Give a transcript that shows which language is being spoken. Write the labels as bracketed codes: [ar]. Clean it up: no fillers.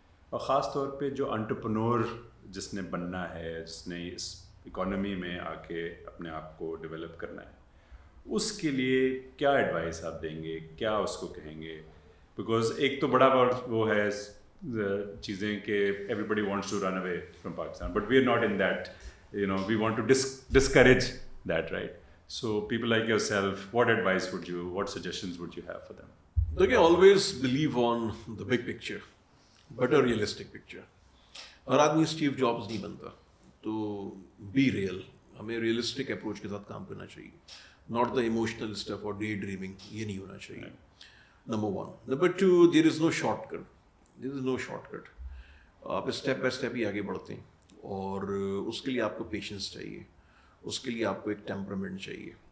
[ur] اور خاص طور پہ جو انٹرپرنور جس نے بننا ہے, جس نے اس اکانومی میں آ کے اپنے آپ کو ڈیولپ کرنا ہے, اس کے لیے کیا ایڈوائس آپ دیں گے, کیا اس کو کہیں گے؟ بیکاز ایک تو بڑا وہ ہے چیزیں کہ [en] Everybody wants to run away from Pakistan, but we are not in that, we want to discourage that, right? So people like yourself, what advice would you, what suggestions would you have for them? دیکھیں, always believe on the big picture but a realistic picture. [ur] ہر آدمی Steve jobs نہیں بنتا, [en] تو be real, [ur] ہمیں realistic approach کے ساتھ کام کرنا چاہیے, [en] not the emotional stuff [ur] اور ڈے ڈریمنگ, یہ نہیں ہونا چاہیے. نمبر 1. [en] Number 2, there is no shortcut, there is no shortcut. [ur] آپ اسٹیپ بائی اسٹیپ ہی آگے بڑھتے ہیں, اور اس کے لیے آپ کو پیشنس چاہیے, اس کے لیے آپ کو ایک ٹیمپرمنٹ چاہیے.